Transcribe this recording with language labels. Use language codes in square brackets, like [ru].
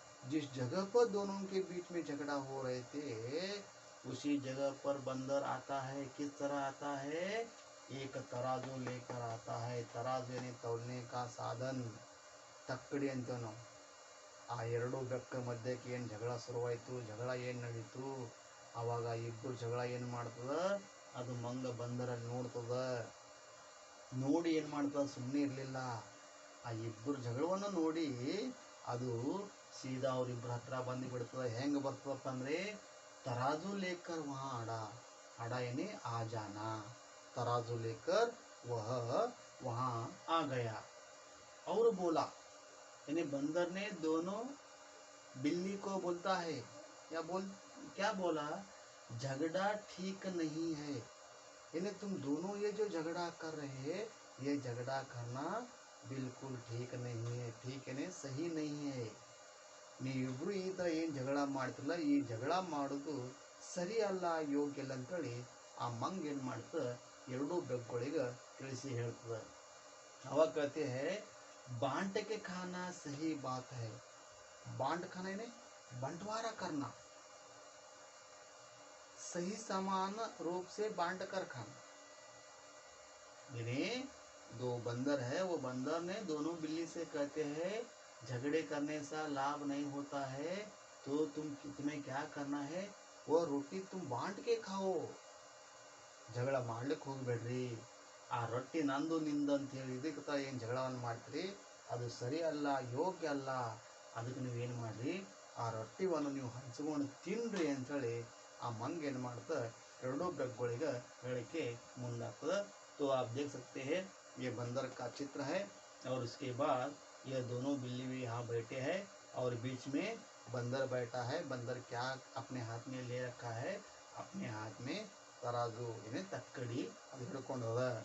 [hi] जिस जगह पर दोनों के बीच में झगड़ा हो रहे थे उसी जगह पर बंदर आता है। किस तरह आता है, एक तराजू लेकर आता है। तराजू यानी तौलने का साधन, [kn] तಕ್ಕಡಿ ಅಂತನೋ। ಆ ಎರಡು ಬೆಕ್ಕ ಮಧ್ಯಕ್ಕೆ ಏನು ಜಗಳ ಶುರುವಾಯಿತು, ಜಗಳ ಏನು ನಡೀತು, ಆವಾಗ ಇಬ್ಬರು ಜಗಳ ಏನು ಮಾಡ್ತದ, ಅದು ಮಂಗ ಬಂದರ ನೋಡ್ತದ, ನೋಡಿ ಏನು ಮಾಡ್ತದ, ಸುಮ್ಮನೆ ಇರಲಿಲ್ಲ, ಆ ಇಬ್ಬರು ಜಗಳವನ್ನು ನೋಡಿ ಅದು ಸೀದಾ ಅವರಿಬ್ಬರ ಹತ್ರ ಬಂದು ಬಿಡ್ತದೆ। ಹೆಂಗೆ ಬರ್ತದಪ್ಪ ಅಂದರೆ, [hi] तराजू लेकर वहाँ अड़ा यानी आ जाना, तराजू लेकर वह वहाँ आ गया। और बोला यानी बंदर ने दोनों बिल्ली को बोलता है, क्या बोला, झगड़ा ठीक नहीं है, यानी तुम दोनों ये जो झगड़ा कर रहे हैं ये झगड़ा करना बिल्कुल ठीक नहीं है, ठीक है, सही नहीं है। [kn] ನೀವಿಬ್ರು ಈ ಥರ ಏನು ಜಗಳ ಮಾಡ್ತಿಲ್ಲ, ಈ ಜಗಳ ಮಾಡೋದು ಸರಿ ಅಲ್ಲ, ಯೋಗ್ಯ ಇಲ್ಲ ಅಂತೇಳಿ ಆ ಮಂಗ ಏನು ಮಾಡ್ತದೆ, ಎರಡೂ ಬೆಕ್ಕುಗಳಿಗೆ ತಿಳಿಸಿ ಹೇಳ್ತದೆ। [hi] ಅವಾಗ कहते हैं बांट के खाना सही बात है। बांट खाना यानी बंटवारा करना, सही समान रूप से बांट कर खाना। यानी दो बंदर है, वो बंदर ने दोनों बिल्ली से कहते हैं झगड़े करने से लाभ नहीं होता है, तो तुम्हें क्या करना है, वो रोटी तुम बांट के खाओ, [kn] ಜಗಳ ಮಾಡ್ಲಿಕ್ಕೆ ಹೋಗಬೇಡ್ರಿ। ಆ ರೊಟ್ಟಿ ನಂದು ನಿಂದು ಅಂತ ಹೇಳಿ ಇದಕ್ಕೆ ಏನು ಜಗಳವನ್ನು ಮಾಡ್ತೀರಿ, ಅದು ಸರಿ ಅಲ್ಲ, ಯೋಗ್ಯ ಅಲ್ಲ, ಅದಕ್ಕೆ ನೀವೇನು ಮಾಡಿರಿ, ಆ ರೊಟ್ಟಿವನ್ನು ನೀವು ಹಂಚ್ಕೊಂಡು ತಿನ್ನಿರಿ ಅಂಥೇಳಿ ಆ ಮಂಗ ಏನು ಮಾಡ್ತದೆ, ಎರಡೂ ಬೆಕ್ಕುಗಳಿಗೆ ಹೇಳಕ್ಕೆ ಮುಂದಾಗ್ತದೆ। [hi] तो आप देख सकते हैं ये बंदर का चित्र है। और उसके बाद ये दोनों बिल्ली भी यहाँ बैठे हैं और बीच में बंदर बैठा है। बंदर क्या अपने हाथ में ले रखा है, अपने हाथ में तराजू यानी [kn] तಕ್ಕಡಿ ಅದು ಹಿಡ್ಕೊಂಡು ಹೋದ।